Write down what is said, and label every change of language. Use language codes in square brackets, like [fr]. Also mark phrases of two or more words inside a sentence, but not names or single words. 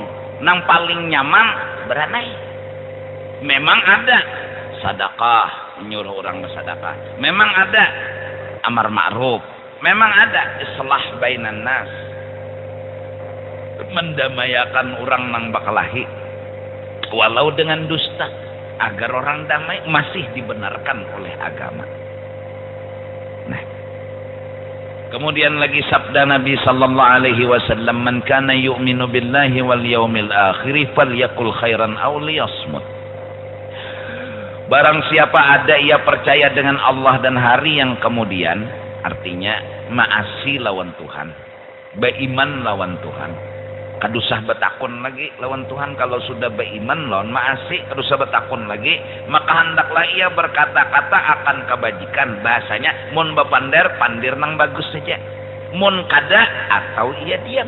[bjn] Nang paling nyaman beranai. Memang ada sedekah, menyuruh orang bersedekah. [id] Memang ada [ar] أمر معروف. [id] Memang ada [ar] إصلاح بين الناس. [id] Mendamaikan orang nang bakalahi. Walau dengan dusta agar orang damai masih dibenarkan oleh agama. Nah, kemudian lagi sabda Nabi [ar] صلى الله عليه وسلم من كان يؤمن بالله واليوم الآخر فليقل خيرا أو ليصمت." [id] Barang siapa ada ia percaya dengan Allah dan hari yang kemudian, artinya maasi lawan Tuhan, beriman lawan Tuhan. [bjn] Kadusah betakun lagi lawan Tuhan. Kalau sudah beriman lawan maasi, kadusah betakun lagi, maka hendaklah ia berkata-kata akan kebajikan. Bahasanya mun bapander pandir nang bagus saja, mun kada atau ia diam.